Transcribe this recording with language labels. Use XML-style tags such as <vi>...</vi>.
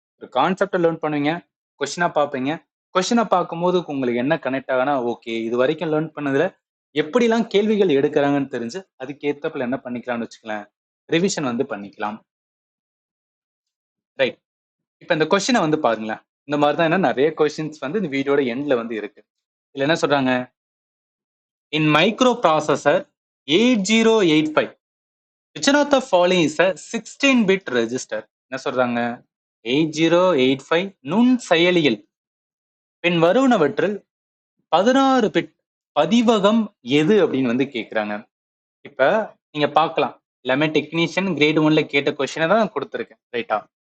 <ta>ஒரு கான்செப்டை லேர்ன் பண்ணுவீங்க, கொஸ்டினா பார்ப்பீங்க. கொஸ்டினை பார்க்கும்போது உங்களுக்கு என்ன கனெக்ட் ஆகுனா ஓகே இது வரைக்கும் லேர்ன் பண்ணதுல எப்படிலாம் கேள்விகள் எடுக்கிறாங்கன்னு தெரிஞ்சு அதுக்கு ஏத்தப்பல என்ன பண்ணிக்கலாம்னு வச்சுக்கலாம் ரிவிஷன் வந்து பண்ணிக்கலாம். ரைட், இப்ப இந்த கொஸ்டினை வந்து பாருங்களேன். இந்த மாதிரி தான் என்ன நிறைய கொஸ்டின்ஸ் வந்து இந்த வீடியோட எண்ட்ல வந்து இருக்கு. இதுல என்ன சொல்றாங்க?</ta> <en>In microprocessor 8085, which one of the following is a 16-bit register?</en> <ta>என்ன சொல்றாங்க? 8085 நுண் செயலியில் பின் வருவனவற்றில் 16 பிட் பதிவகம் எது அப்படின்னு வந்து கேக்குறாங்க. இப்ப நீங்க பார்க்கலாம் எல்லாமே டெக்னீஷியன் கிரேட் 1ல கேட்ட கொஸ்டினை தான் கொடுத்துருக்கேன். ரைட்டா?</ta>